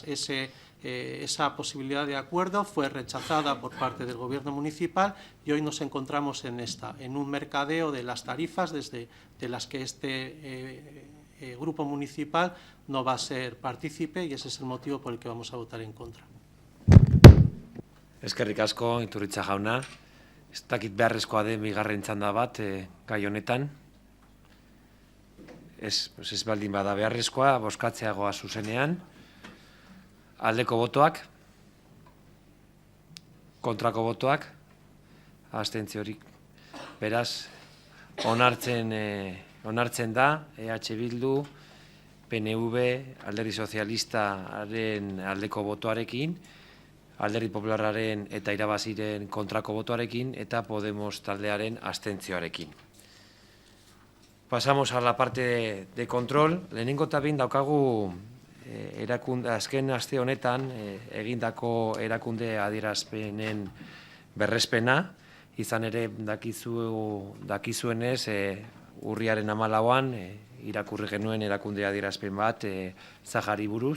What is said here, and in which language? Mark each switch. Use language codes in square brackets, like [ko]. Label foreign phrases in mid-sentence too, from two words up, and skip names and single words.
[es] Esa posibilidad de acuerdo fue rechazada por parte del Gobierno municipal y hoy nos encontramos en un mercadeo de las tarifas, desde de las que este grupo municipal no va a ser partícipe y ese es el motivo por el que vamos a votar en contra. [eu] Eskerrik asko, Iturritza jauna. Ez dakit beharrezkoa den bigarren txanda bat gai honetan. Ez baldin bada beharrezkoa, bozkatzeagoa zuzenean. Aldeko botoak, kontrako botoak, abstentziorik. Beraz, onartzen da, EH Bildu, PNV, Alderdi Sozialistaren aldeko botoarekin, Alderdi Popularraren eta Irabaziren kontrako botoarekin, eta Podemos taldearen abstentzioarekin. [es] Pasamos a la parte de control. [eu] Lehenengo eta behin daukagu azken aste honetan egindako erakunde adierazpenen berrespena, izan ere dakizuenez urriaren 14an irakurri genuen erakunde adierazpen bat Zahari buruz,